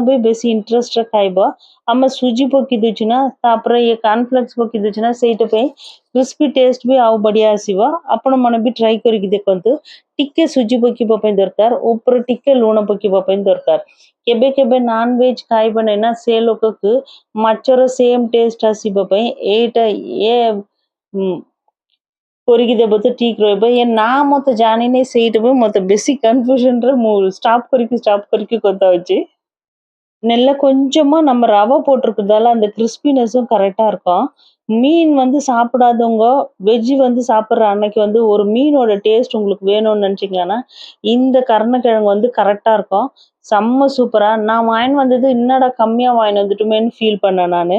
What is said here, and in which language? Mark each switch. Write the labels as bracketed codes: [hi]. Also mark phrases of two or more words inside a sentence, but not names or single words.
[or] ବି ବେଶୀ ଇଣ୍ଟରେଷ୍ଟରେ ଖାଇବ ଆମେ ସୁଜି ପକେଇ ଦେଉଛୁ ନା ତାପରେ ଇଏ କର୍ଣ୍ଣଫ୍ଲେକ୍ସ ପକେଇ ଦେଉଛୁ ନା ସେଇଟା ପାଇଁ [en] crispy taste [or] ବି ଆଉ ବଢିଆ ଆସିବ ଆପଣମାନେ ବି ଟ୍ରାଏ କରିକି ଦେଖନ୍ତୁ ଟିକେ ସୁଜି ପକେଇବା ପାଇଁ ଦରକାର ଉପରେ ଟିକେ ଲୁଣ ପକେଇବା ପାଇଁ ଦରକାର କେବେ କେବେ [en] non veg [or] ଖାଇବ ନାହିଁ ନା ସେ ଲୋକକୁ ମାଛର [en] same taste [or] ଆସିବା ପାଇଁ ଏଇଟା କରିକି ଦେବ ତ ଠିକ୍ ରହିବ ଏ ନା ମତେ ଜାଣିନି ସେଇଟା ପାଇଁ ମତେ ବେଶୀ କନଫ୍ୟୁଜନରେ ମୁଁ ଷ୍ଟପ୍ କରିକି କଥା ହଉଛି [ta] நெல்ல கொஞ்சமா நம்ம ரவை போட்டிருக்கிறதால அந்த கிறிஸ்பினஸும் கரெக்ட்டா இருக்கும். மீன் வந்து சாப்பிடாதவங்க, வெஜ் வந்து சாப்பிடுற அன்னைக்கு வந்து ஒரு மீனோட டேஸ்ட் உங்களுக்கு வேணும்னு நெனச்சீங்கன்னா, இந்த கருணக்கிழங்கு வந்து கரெக்ட்டா இருக்கும். செம்ம சூப்பரா நான் வாங்கின்னு வந்தது என்னடா கம்மியா வாங்கின்னு வந்துட்டோமேன்னு ஃபீல் பண்ணேன் நானு.